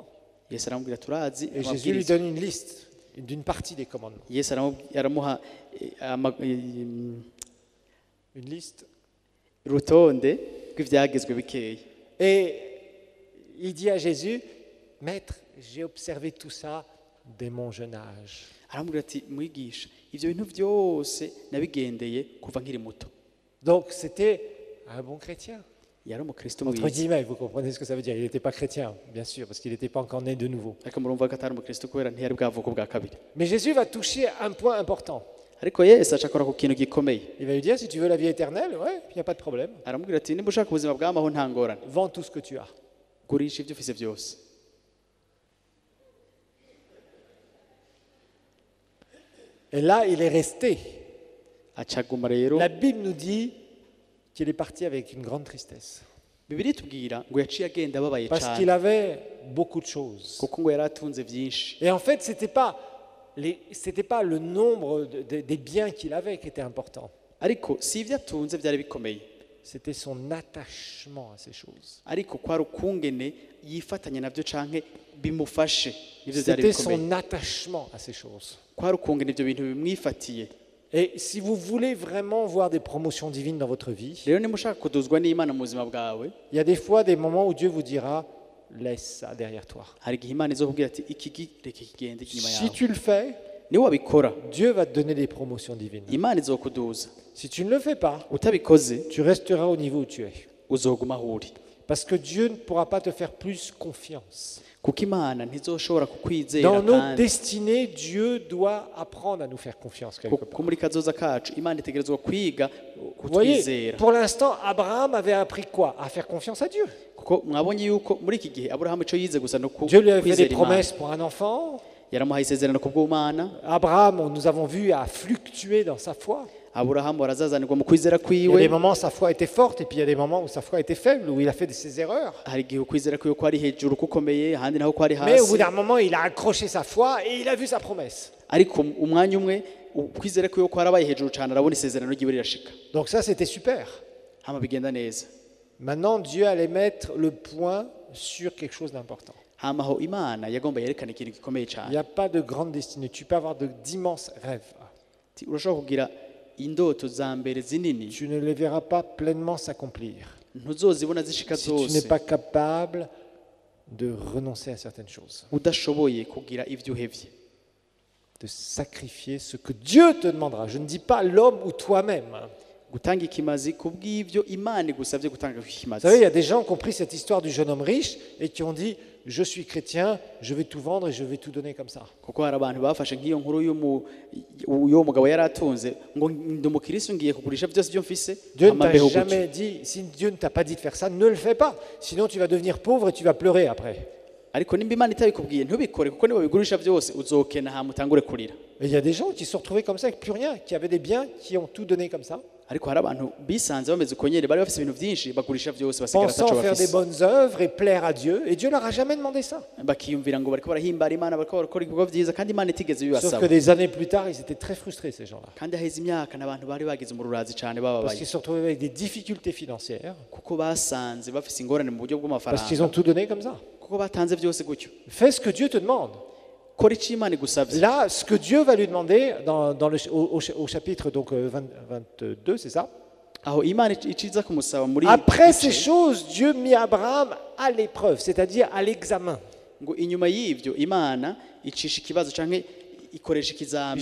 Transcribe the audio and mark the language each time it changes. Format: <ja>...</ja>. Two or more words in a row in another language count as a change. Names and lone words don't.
<rn>Yesu aramubwira turazi</rn> <fr>Et Jésus lui</fr> <rn>amabwiriza.</rn> <fr>donne une liste d'une partie des commandements.</fr> <rn>Yesu aramuha</rn> <fr>Une liste.</fr> <rn>urutonde rw'ivyagezwe bikeya.</rn> <fr>Et il dit à Jésus, maître, j'ai observé tout ça dès mon jeune âge.</fr> <rn>aramubwira ati mwigisha ivyo bintu byose nabigendeye kuva nkiri muto.</rn> <fr>Donc c'était un bon chrétien.</fr> <rn>Yari umukristo</rn> <fr>Entre</fr> <rn>mwiza.</rn> <fr>guillemets, vous comprenez ce que ça veut dire. Il n'était pas chrétien, bien sûr, parce qu'il n'était pas encore né de nouveau.</fr> <rn>Ariko murumva ko atari umukristo kubera ntiyari bwavuka bwa kabiri.</rn> <fr>Mais Jésus va toucher un point important.</fr> <rn>Ariko Yesu acakora ku kintu gikomeye.</rn> <fr>Il va lui dire, si tu veux la vie éternelle, ouais, il n'y a pas de problème.</fr> <rn>Aramubwira ati nimba ushaka ubuzima bw'amaho nta ngorane.</rn> <fr>Vends tout ce que tu as.</fr> <rn>Gurisha ibyo ufise byose.</rn> <fr>Et là, il est resté.</fr> <rn>Acaguma rero.</rn> <fr>La Bible nous dit qu'il est parti avec une grande tristesse.</fr> <rn>Bibiliya itubwira ngo yaciye agenda ababaye</rn> <fr>Parce</fr> <rn>cyane.</rn> <fr>qu'il avait beaucoup de choses.</fr> <rn>Kuko ngo yari atunze byinshi.</rn> <fr>Et en fait, ce n'était pas le nombre des biens qu'il avait qui était important.</fr> <rn>Ariko si ibyo atunze byari bikomeye.</rn> <fr>C'était son attachement à ces choses.</fr> <rn>Ariko kwari ukungene yifatanya nabyo canke bimufashe nivyo byari</rn> <fr>C'était</fr> <rn>bikomeye.</rn> <fr>son attachement à ces choses.</fr> <rn>Kwari ukungene ibyo bintu bimwifatiye.</rn> <fr>Et si vous voulez vraiment voir des promotions divines dans votre vie,</fr> <rn>Rero niba ushaka kuduzwa n'Imana mu buzima bwawe,</rn> <fr>il y a des fois des moments où Dieu vous dira, laisse ça derrière toi.</fr> <rn>hari igihe Imana izokubwira ati iki reka kigende inyuma</rn> <fr>Si</fr> <rn>yawe.</rn> <fr>tu le fais,</fr> <rn>Niwe wabikora</rn> <fr>Dieu va te donner des promotions divines.</fr> <rn>Imana izokuduza.</rn> <fr>Si tu ne le fais pas,</fr> <rn>Utabikoze</rn> <fr>tu resteras au niveau où tu es.</fr> <rn>uzoguma aho uri.</rn> <fr>Parce que Dieu ne pourra pas te faire plus confiance.</fr> <rn>Kuko Imana ntizoshobora kukwizera</rn> <fr>Dans nos</fr> <rn>kandi</rn> <fr>destinées, Dieu doit apprendre à nous faire confiance quelque part.</fr> <rn>kuko muri kazoza kacu Imana itegerezwa kwiga</rn> <fr>Vous voyez,</fr> <rn>kutwizera.</rn> <fr>pour l'instant, Abraham avait appris quoi? À faire confiance à Dieu.</fr> <rn>Kuko mwabonye yuko muri iki gihe Aburahamu ico yize gusa no</rn> <fr>Dieu lui avait fait des</fr> <rn>kwizera Imana.</rn> <fr>promesses pour un enfant.</fr> <rn>Yaramuhaye isezerano ku bw'Imana.</rn> <fr>Abraham, nous avons vu, a fluctué dans sa foi.</fr> <rn>Aburahamu arazazanirwa mu kwizera</rn> <fr>Il y a des</fr> <rn>kwiwe.</rn> <fr>moments où sa foi était forte et puis il y a des moments où sa foi était faible, où il a fait ses erreurs.</fr> <rn>Hari igihe ukwizera kwiwe kwari hejuru kukomeye ahandi naho kwari</rn> <fr>Mais au bout</fr> <rn>hasi.</rn> <fr>d'un moment, il a accroché sa foi et il a vu sa promesse.</fr> <rn>Ariko umwanya umwe ukwizera kwiwe kwarabaye hejuru cyane arabona isezerano ryiwe rirashika.</rn> <fr>Donc ça, c'était super.</fr> <rn>Hama bigenda neza.</rn> <fr>Maintenant, Dieu allait mettre le point sur quelque chose d'important.</fr> <rn>Hama ho Imana yagomba yerekana ikintu gikomeye</rn> <fr>Il</fr> <rn>cyane.</rn> <fr>n'y a pas de grande destinée. Tu peux avoir d'immenses rêves.</fr> <rn>Urashobora kugira indoto za mbere zinini</rn> <fr>Tu ne les verras pas pleinement s'accomplir</fr> <rn>ntuzozibona zishika</rn> <fr>si tu n'es</fr> <rn>zose</rn> <fr>pas capable de renoncer à certaines choses,</fr> <rn>udashoboye kugira ivyo uhevye.</rn> <fr>de sacrifier ce que Dieu te demandera. Je ne dis pas l'homme ou toi-même.</fr> <rn>Gutanga ikimazi kubw'ivyo Imana igusavye gutanga</rn> <fr>Vous</fr> <rn>ikimazi.</rn> <fr>savez, il y a des gens qui ont pris cette histoire du jeune homme riche et qui ont dit, je suis chrétien, je vais tout vendre et je vais tout donner comme ça.</fr> <rn>Kuko hari abantu bafashe nk'iyo nkuru y'uwo mugabo yari atunze ngo ndi umukirisitu ngiye kugurisha byose byo mfise</rn> <fr>Dieu ne</fr> <rn>hama</rn> <fr>t'a</fr> <rn>mbeho gutyo.</rn> <fr>jamais dit, si Dieu ne t'a pas dit de faire ça, ne le fais pas. Sinon, tu vas devenir pauvre et tu vas pleurer après.</fr> <rn>Ariko nimba Imana itabikubwiye ntubikore kuko niba bigurisha byose uzokena hama utangure kurira.</rn> <fr>Et il y a des gens qui se sont retrouvés comme ça avec plus rien, qui avaient des biens, qui ont tout donné comme ça,</fr> <rn>Ariko hari abantu bisanze bameze uko nyene bari bafise ibintu vyinshi bagurisha byose basigara</rn> <fr>pensant</fr> <rn>ataco</rn> <fr>faire des</fr> <rn>bafise.</rn> <fr>bonnes œuvres et plaire à Dieu. Et Dieu leur a jamais demandé ça.</fr> <rn>Bakiyumvira ngo bariko barahimbara Imana bariko barakora ibikorwa vyiza kandi Imana itigeze</rn> <fr>Sauf que</fr> <rn>bibasaba.</rn> <fr>des années plus tard, ils étaient très frustrés, ces gens-là.</fr> <rn>Kandi aheze imyaka n'abantu bari bagize umururazi cane</rn> <fr>Parce</fr> <rn>bababaye</rn> <fr>qu'ils se sont retrouvés avec des difficultés financières,</fr> <rn>kuko basanze bafise ingorane mu buryo</rn> <fr>parce qu'ils ont</fr> <rn>bw'amafaranga</rn> <fr>tout donné comme ça.</fr> <rn>kuko batanze byose gutyo.</rn> <fr>Fais ce que Dieu te demande.</fr> <rn>Kora ico Imana igusavye.</rn> <fr>Là, ce que Dieu va lui demander au chapitre donc, 22, c'est ça.</fr> <rn>Aho Imana iciza kumusaba muri</rn> <fr>Après ces choses, Dieu mit Abraham à l'épreuve, c'est-à-dire à l'examen.</fr> <rn>ngo inyuma y'ivyo Imana icisha ikibazo canke ikoresha ikizame</rn>